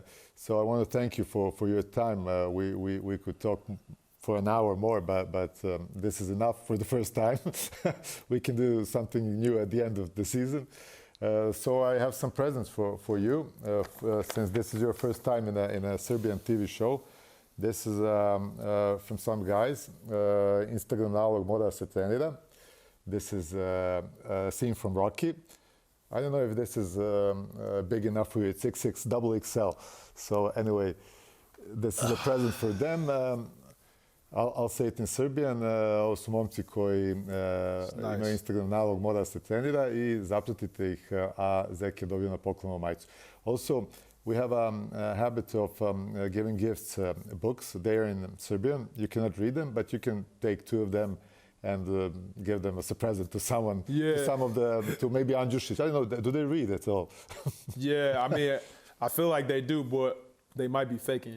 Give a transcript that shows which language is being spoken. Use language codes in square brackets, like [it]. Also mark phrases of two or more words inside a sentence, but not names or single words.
[en] So I want to thank you for your time. We could talk for an hour more, but this is enough for the first time. We can do something new at the end of the season. So I have some presents for you, since this is your first time in a Serbian TV show. This is from some guys. [sr] Instagram nalog mora se trenira. [en] This is a scene from Rocky. I don't know if this is big enough for you. It's XXXXL. So anyway, this is a present for them. I'll say it in Serbian. [sr] Ovo su momci koji imaju Instagram nalog, mora se trenira i zapratite ih, a Zek je dobio na poklonu majicu. [en] Also, we have a habit of giving gifts, books. They are in Serbian. You cannot read them, but you can take 2 of them and give them as a present to someone. Yeah. To maybe Anjušić. I don't know, do they read at all? Yeah, I mean, I feel like they do, but they might be faking.